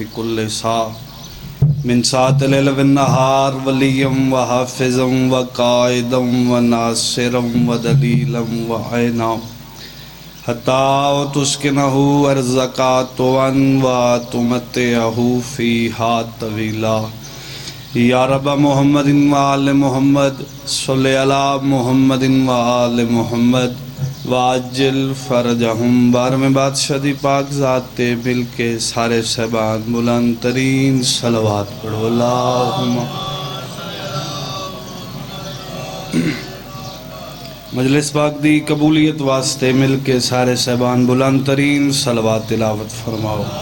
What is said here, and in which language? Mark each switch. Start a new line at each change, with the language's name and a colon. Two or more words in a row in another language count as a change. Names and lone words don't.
Arabic: کل ساعۃ من ساعۃ اللیل والنہار ولیا وحافظا وقائدا وناصرا ودلیلا وعینا حتی تسکنہ ارضک طوعا وتمتعہ فیہا طویلا یا رب محمد وآل محمد صلی علی محمد وآل محمد واجل فرجہم۔
Punjabi: بارہویں بادشاہ دی پاک ذات تے مل کے سارے صحبان بلند ترین صلوات پڑھو۔ اللہم مجلس پاک دی قبولیت واسطے مل کے سارے صحبان بلند ترین صلوات تلاوت فرماؤ۔